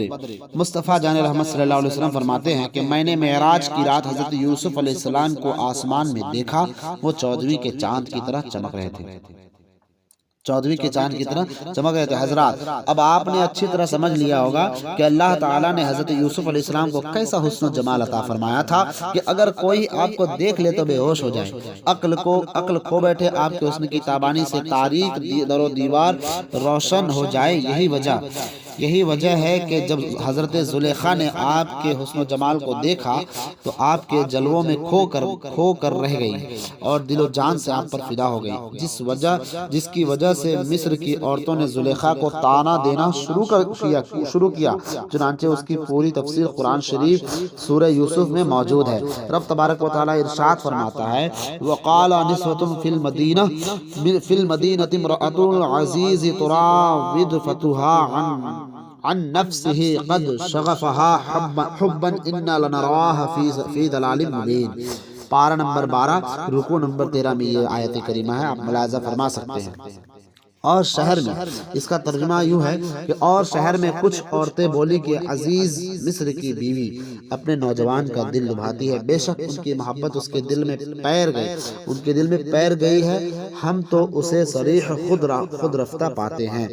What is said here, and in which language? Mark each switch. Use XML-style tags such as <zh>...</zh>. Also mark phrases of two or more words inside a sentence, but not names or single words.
<ur>مصطفیٰ جان رحمت</ur> <ar>صلی اللہ علیہ وسلم</ar> <ur>فرماتے ہیں کہ میں نے معراج کی رات حضرت یوسف</ur> <ar>علیہ السلام</ar> <ur>کو آسمان میں دیکھا، وہ 14ویں کے چاند کی طرح چمک رہے تھے، 14ویں کے چاند کی طرح چمک رہے تھے۔ حضرات اب آپ نے اچھی طرح سمجھ لیا ہوگا کہ اللہ تعالیٰ نے حضرت یوسف</ur> <ar>علیہ السلام</ar> <ur>کو کیسا حسن و جمال عطا فرمایا تھا کہ اگر کوئی آپ کو دیکھ لے تو بے ہوش ہو جائے، عقل کھو بیٹھے، آپ کے حسن کی تابانی سے تاریک در و دیوار روشن ہو جائے۔ یہی وجہ ہے کہ جب حضرت زلیخا نے آپ کے حسن و جمال کو دیکھا تو آپ کے جلووں میں کھو کر رہ گئی اور دل و جان سے آپ پر فدا ہو گئی، جس کی وجہ سے مصر کی عورتوں نے زلیخا کو طعنہ دینا شروع کیا۔ چنانچہ اس کی پوری تفسیر قرآن شریف سورہ یوسف میں موجود ہے۔ رب تبارک و تعالی ارشاد فرماتا ہے</ur> <ar>وقال نسوة فی المدینة امرأة العزیز تراود فتوها عن نفسه قد شغفها حبا انا لنراها فی ضلال مبین۔</ar> <ur>پارہ نمبر 12 رکوع نمبر 13 میں یہ آیت کریمہ ہے، آپ ملاحظہ فرما سکتے ہیں۔ اور شہر میں اس کا ترجمہ یوں ہے کہ اور شہر میں کچھ عورتیں بولی کہ عزیز مصر کی بیوی اپنے نوجوان کا دل لبھاتی ہے، بے شک ان کی محبت اس کے دل میں پیر گئی ہے، ہم تو اسے صریح خود رفتہ پاتے ہیں۔</ur>